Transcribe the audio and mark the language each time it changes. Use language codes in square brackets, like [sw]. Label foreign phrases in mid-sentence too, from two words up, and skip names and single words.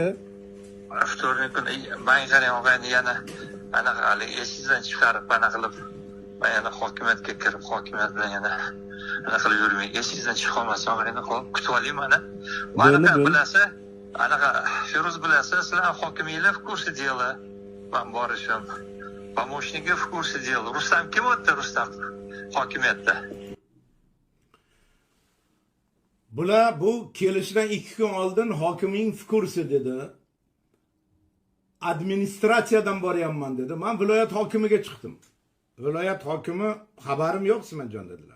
[uz] Vtornik kuni men qarang og'ayni yana anaqa hali esingizdan chiqarib anaqa qilib, men yana hokimiyatga kirib, hokimiyat bilan yana anaqa qilib yurmay, esingizdan chiqolmasam og'ayni, xo'p, kutib oling meni. Mana bilasa, anaqa Feruz bilasa, sizlar hokimiylar [ru] в курсе дела. [uz] Men borishim. [ru] Помощники в курсе дела. [uz] Rustam kim o'tdi, Rustam hokimiyatda? Bular bu kelishdan 2 kun oldin hokimning fikrsi dedi. Administratsiyadan boryapman dedi. Men viloyat hokimiga chiqdim. Viloyat hokimi xabarim yo'q Simanjon dedilar.